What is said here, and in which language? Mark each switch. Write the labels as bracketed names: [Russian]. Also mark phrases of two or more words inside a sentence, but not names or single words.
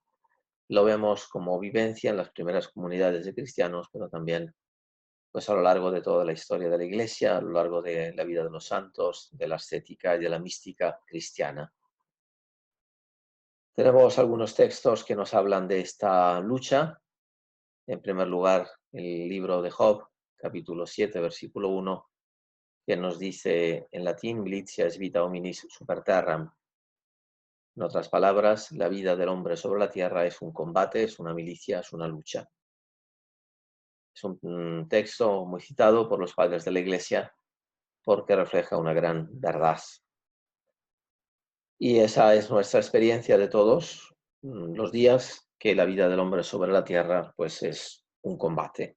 [Spanish] Lo vemos como vivencia en las primeras comunidades de cristianos, pero también pues a lo largo de toda la historia de la Iglesia, a lo largo de la vida de los santos, de la ascética y de la mística cristiana. Tenemos algunos textos que nos hablan de esta lucha. En primer lugar, el libro de Job, capítulo 7, versículo 1, que nos dice en latín: [Latin] militia es vita hominis super terram. [Spanish] En otras palabras, la vida del hombre sobre la tierra es un combate, es una milicia, es una lucha. Es un texto muy citado por los padres de la Iglesia porque refleja una gran verdad. Y esa es nuestra experiencia de todos los días, que la vida del hombre sobre la tierra pues es un combate.